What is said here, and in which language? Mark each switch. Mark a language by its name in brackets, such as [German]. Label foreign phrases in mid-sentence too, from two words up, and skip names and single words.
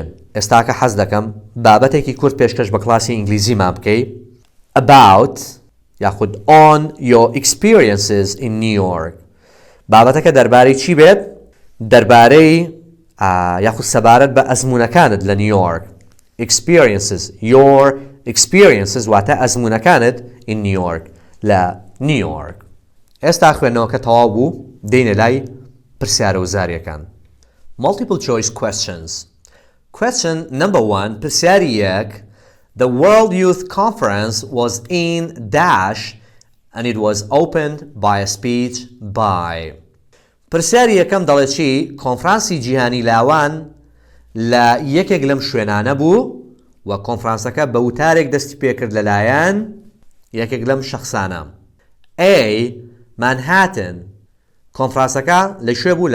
[Central Kurdish] ئێستاکە حەز دەکەم بابەتێکی کورت پێشکەش بە کلاسی ئینگلیزیمان بکەی about یاخود [English] on your experiences in New York. [Central Kurdish] بابەتەکە دەربارەی چی بێت؟ دەربارەی یاخود سەبارەت بە ئەزموونەکانت لە نیویۆرک. [English] Experiences، your experiences [Central Kurdish] واتە ئەزموونەکانت [English] in New York، [Central Kurdish] لە نیویۆرک. ئێستا خوێندنەوەکە تەواو بوو، دێنە لای پرسیارە وزاریەکان. [English] Multiple choice questions. Question number 1، [Central Kurdish] پرسیاری یەک [English] The World Youth Conference was in dash and it was opened by a speech by. [Central Kurdish] پرسیاری یەکەم دەڵێ چی؟ کۆنفرانسی جیهانی لاوان لە یەکێک لەم شوێنانە بوو و کۆنفرانسەکە بە وتارێک دەستی پێکرد لەلایەن یەکێک لەم شەخصانە. A، مانهاتن، کۆنفرانسەکە لەکوێ بوو؟